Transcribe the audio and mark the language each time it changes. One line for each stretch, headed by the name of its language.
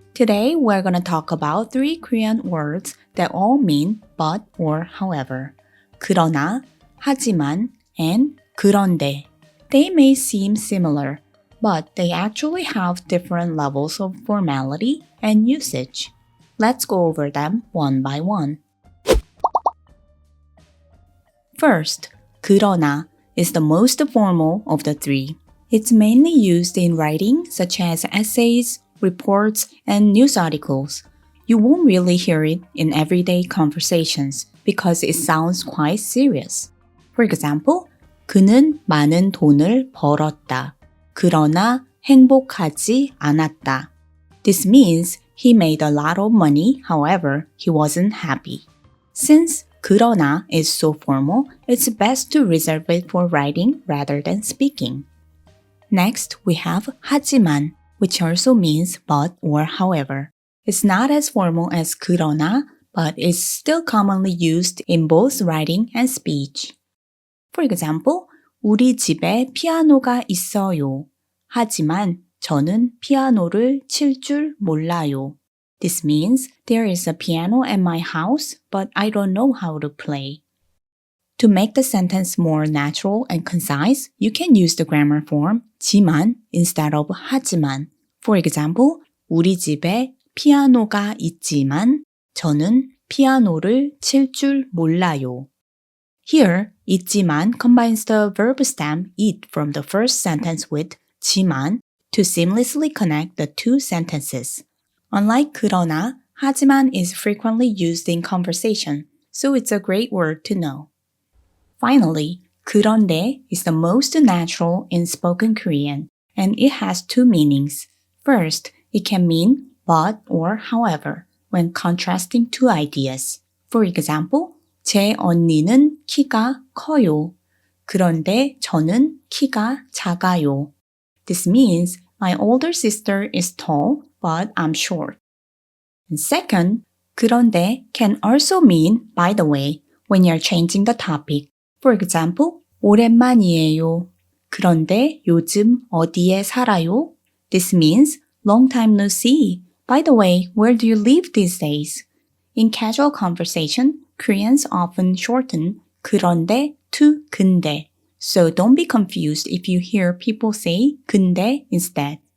English: Today we're going to talk about three Korean words that all mean but or however.
Korean: 그러나, 하지만, and 그런데.
English: They may seem similar, but they actually have different levels of formality and usage. Let's go over them one by one. First, 그러나 is the most formal of the three. It's mainly used in writing such as essays, reports, and news articles. You won't really hear it in everyday conversations because it sounds quite serious. For example,
Korean: 그는 많은 돈을 벌었다. 그러나 행복하지 않았다.
English: This means he made a lot of money, however, he wasn't happy. Since 그러나 is so formal, it's best to reserve it for writing rather than speaking. Next, we have 하지만, which also means but or however. It's not as formal as 그러나, but is still commonly used in both writing and speech. For example,
Korean: 우리 집에 피아노가 있어요. 하지만 저는 피아노를 칠 줄 몰라요.
English: This means there is a piano at my house, but I don't know how to play. To make the sentence more natural and concise, you can use the grammar form 지만 instead of 하지만. For example,
Korean: 우리 집에 피아노가 있지만 저는 피아노를 칠 줄 몰라요.
English: Here, 있지만 combines the verb stem it from the first sentence with 지만 to seamlessly connect the two sentences. Unlike 그러나, 하지만 is frequently used in conversation, so it's a great word to know. Finally, 그런데 is the most natural in spoken Korean, and it has two meanings. First, it can mean but or however when contrasting two ideas. For example,
Korean: 제 언니는 키가 커요. 그런데 저는 키가 작아요.
English: This means my older sister is tall, but I'm short. And second, 그런데 can also mean by the way when you're changing the topic. For example,
Korean: 오랜만이에요. 그런데 요즘 어디에 살아요?
English: This means long time no see. By the way, where do you live these days? In casual conversation, Koreans often shorten 그런데 to 근데. So don't be confused if you hear people say 근데 instead.